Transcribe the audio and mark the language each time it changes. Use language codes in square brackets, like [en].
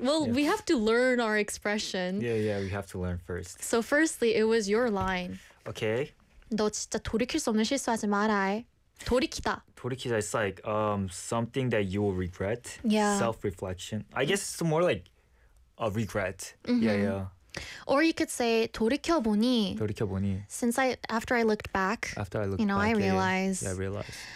[en] Well, yeah. We have to learn our expression. Yeah, we have to learn first. So firstly, it was your line. Okay. [ko] 너 진짜 돌이킬 수 없는 실수하지 마라. 돌이키다. [en] 돌이키다, it's like something that you will regret. Yeah. Self-reflection. I guess it's more like a regret. Mm-hmm. Yeah. Or you could say 돌이켜보니 since after I looked back, I realized. Yeah, I realized.